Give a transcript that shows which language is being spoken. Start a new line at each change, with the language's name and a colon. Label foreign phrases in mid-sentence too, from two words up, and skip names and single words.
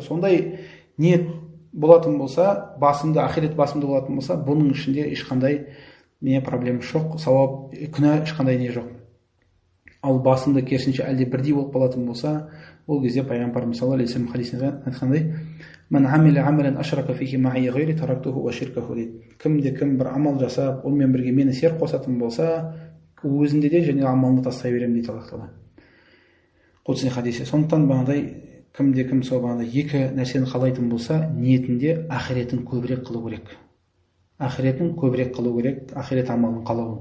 Kazakh: Сондай ниет болатын болса, басында ақирет басында болатын болса, бұның ішінде ешқандай проблема жоқ, сауап, күнә ешқандай не жоқ. Ал басында керісінше әлде бірдей болып қалатын болса, ол кезде пайғамбарымыз
Arabic: صلى الله عليه وسلم
Kazakh: хадисінде айтқандай:
Arabic: "من عمل عملا أشرك فيه معي غيري تركته وشركه" дейді.
Kazakh: Кім бір амал жасап, онымен бірге мені серік қосатын болса, өзінде де және амалын тастай беремін дейді Аллах тағала. құдси хадисі. Сондықтан кімде кім сол екі нәрсені қалайтын болса, ниетінде ақиретін көбірек қылу керек. Ақиретін көбірек қылу керек, ақирет амалын қалауын.